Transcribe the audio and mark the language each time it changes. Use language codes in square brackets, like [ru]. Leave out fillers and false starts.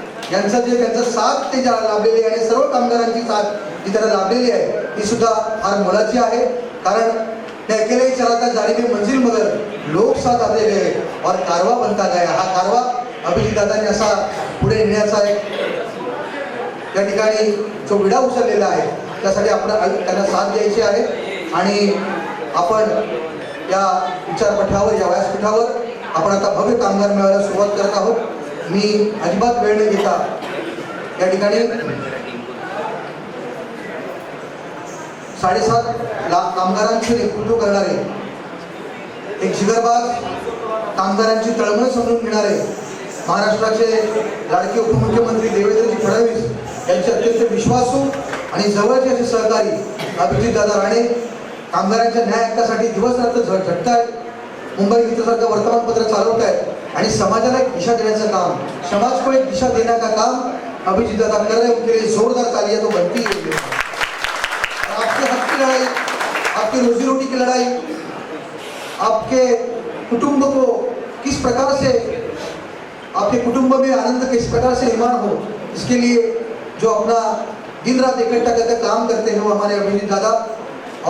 [mr] त्यांचं जे त्यांचं साथ ते ज्या लाभलेली आहे आणि सर्व कामगारांची साथ जी त्यांना लाभलेली आहे ती सुद्धा फार मोलाची आहे. [hi] कारण मैं अकेले ही चलाता जाने में मंजिल मगर लोक साथ आते गए और कारवा बनता गया. [mr] हा कारवा अभिजित दादांनी असा पुढे नेण्याचा एक त्या ठिकाणी जो विडा उचललेला आहे त्यासाठी आपण त्यांना साथ द्यायची आहे. आणि आपण या विचारपीठावर या व्यासपीठावर आपण आता भव्य कामगार मेळाव्याला सुरुवात करत आहोत. मी अजिबात वेळ न घेता या ठिकाणी 7.5 लाख कामगारांचे नेतृत्व करणारे एक जिगरबाज, कामगारांची तळमळ समजून घेणारे महाराष्ट्राचे लाडके उपमुख्यमंत्री देवेंद्रजी फडणवीस यांचे अत्यंत विश्वासू आणि जवळचे असे सहकारी अभिजित दादा राणे कामगारांच्या न्याय हक्कासाठी दिवसरात्र झटतायत. मुंबई मित्रसारखं वर्तमानपत्र चालवत आहेत आणि समाजाला एक दिशा देण्याचं काम, [hi] समाज को एक दिशा देने का काम अभिजित दादा कर रहे हैं. उनके लिए जोरदार तालियां तो बनती है. आपके हक की लड़ाई, आपकी रोजी रोटी की लड़ाई, आपके कुटुंब को किस प्रकार से, आपके कुटुंब में आनंद किस प्रकार से निर्माण हो, इसके लिए जो अपना दिन रात इकट्ठा करके काम करते हैं वो हमारे अभिजित दादा.